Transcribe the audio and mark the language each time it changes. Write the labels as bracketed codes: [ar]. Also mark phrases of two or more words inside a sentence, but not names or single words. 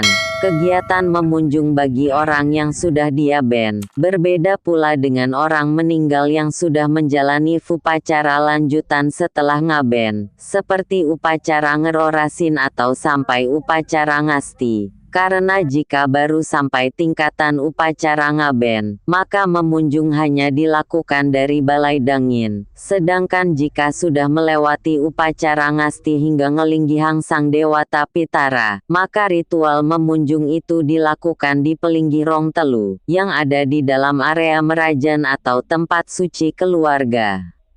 [id] Kegiatan memunjung bagi orang yang sudah diaben, berbeda pula dengan orang meninggal yang sudah menjalani upacara lanjutan setelah ngaben, seperti upacara ngerorasin atau sampai upacara ngasti. Karena jika baru sampai tingkatan upacara ngaben, maka memunjung hanya dilakukan dari balai dangin. Sedangkan jika sudah melewati upacara ngasti hingga ngelinggihang sang Dewata Pitara, maka ritual memunjung itu dilakukan di Pelinggi Rong Telu, yang ada di dalam area merajan atau tempat suci keluarga.